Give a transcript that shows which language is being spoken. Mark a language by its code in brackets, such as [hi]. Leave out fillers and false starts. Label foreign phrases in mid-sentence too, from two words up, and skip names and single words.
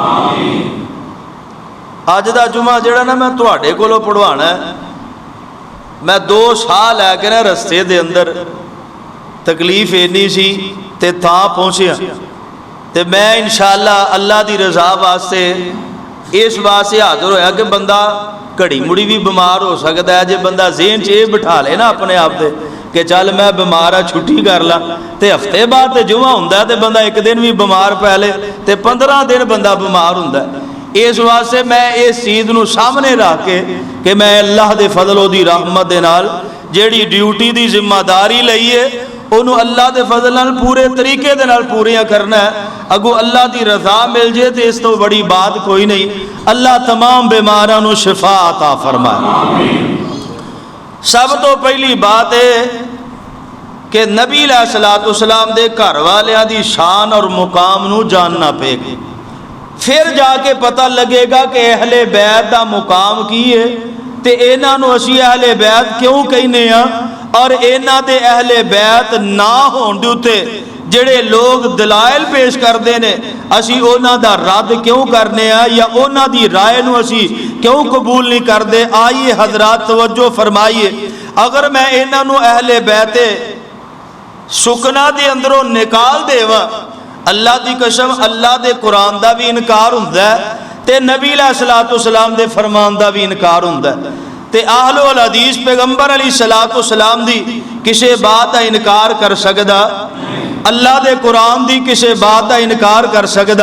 [pa] اج دا جمعہ جیہڑا نا میں تہاڈے کولوں پڑھوانا ہے. میں 2 سال لے کے نا رستے دے اندر تکلیف انی سی تے تاں پہنچیا تے میں انشاءاللہ اللہ دی رضا واسطے اس واسطے حاضر ہویا کہ بندہ گھڑی مڑی بھی بیمار ہو سکتا ہے. جو بندہ ذہن چ یہ بٹھا لے نا اپنے آپ سے کہ چل میں بیمار ہاں چھٹی کر لا، تو ہفتے بعد تو جمعہ ہندا تو بندہ ایک دن بھی بیمار پے لے تو 15 دن بندہ بیمار ہندا. اس واسطے میں اس چیز نوں سامنے رکھ کے کہ میں اللہ دے فضل اودی رحمت دے نال جیہڑی ڈیوٹی کی ذمہ داری لئی ہے انہوں نے اللہ کے فضل نال پورے طریقے دے نال پوریاں کرنا ہے. اگوں اللہ کی رضا مل جائے تو اس تو بڑی بات کوئی نہیں. اللہ تمام بیماراں نوں شفا عطا فرمائے. سب تو پہلی بات ہے کہ نبی علیہ الصلوٰۃ والسلام دے گھر والیاں دی شان اور مقام نوں جاننا پیگا. فیر جا کے پتہ لگیگا کہ اہل بیت دا مقام کی ہے تے انہاں نو اسی اہل بیت کیوں کہنے ہاں؟ اور انہاں دے اہل بیت نہ ہون دے اوتے جڑے لوگ دلائل پیش کردے نے اسی انہاں دا رد کیوں کرنے ہاں یا انہاں دی رائے نو اسی کیوں قبول نہیں کردے؟ آئیے حضرات توجہ فرمائیے، اگر میں انہاں نو اہل بیت سکنا دے اندروں نکال دیواں، اللہ دی قسم اللہ دے قرآن دا بھی انکار ہوندا ہے تے نبی علیہ الصلوۃ والسلام دے فرمان دا بھی انکار ہوندا ہے، تے اہل الحدیث پیغمبر علیہ الصلوۃ والسلام دی کسے بات دا انکار کر سکدا؟ اللہ دے قرآن دی کسے بات دا انکار کر سکدا؟